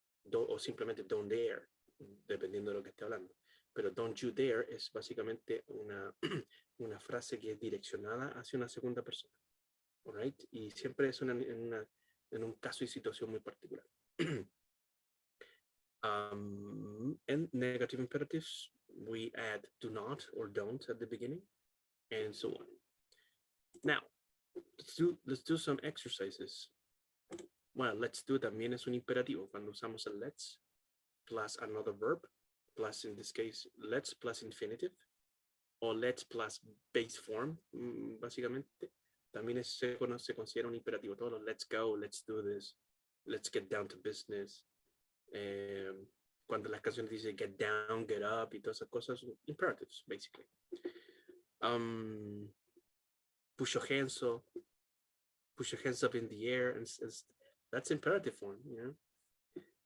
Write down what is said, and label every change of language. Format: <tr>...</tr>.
<es>O simplemente</es> <en>don't dare,</en> <es>dependiendo de lo que esté hablando. Pero</es> <en>don't you dare</en> <es>es básicamente una frase que es direccionada hacia una segunda persona.</es> <en>All right?</en> <es>Y siempre es en un caso y situación muy particular.</es> <en>And negative imperatives, we add do not or don't at the beginning, and so on. Now, let's do some exercises. Well, let's do</en> <es>también es un imperativo cuando usamos el</es> <en>let's plus another verb, plus in this case, let's plus infinitive, o let's plus base form, básicamente.</en> <es>También se considera un imperativo. Todo</es> <en>let's go, let's do this, let's get down to business.</en> <es>Cuando las canciones dicen</es> <en>get down, get up</en> <es>y todas esas cosas,</es> <en>imperatives, basically. Push your hands up in the air, and that's imperative form, you know.</en>